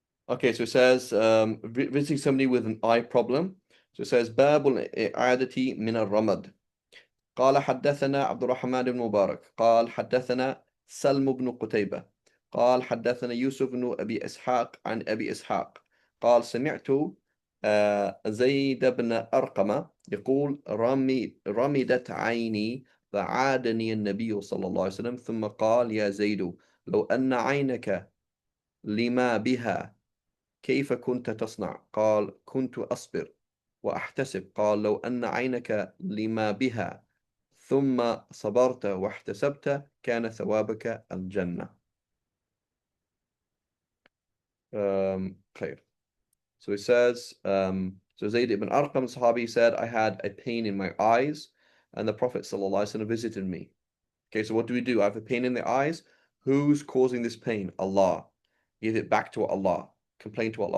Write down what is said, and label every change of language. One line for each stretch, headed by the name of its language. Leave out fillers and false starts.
English: Okay, so it says visiting somebody with an eye problem. So it says
Arabic: باب الإعادة من الرمد. قال حدثنا عبد الرحمن بن مبارك قال حدثنا سلم بن قتيبة قال حدثنا يوسف بن أبي إسحاق عن أبي إسحاق قال سمعت زيد بن أرقم يقول رمدت عيني فعادني النبي صلى الله عليه وسلم ثم قال يا زيد لو أن عينك لما بها كيف كنت تصنع؟ قال كنت أصبر وأحتسب قال لو أن عينك لما بها ثم صبرت واحتسبت كان ثوابك الجنة.
English: Clear. So it says, so Zayd ibn Arqam Sahabi said, I had a pain in my eyes and the Prophet ﷺ visited me. Okay, so what do? I have a pain in the eyes. Who's causing this pain? Allah. Give it back to Allah. Complain to Allah.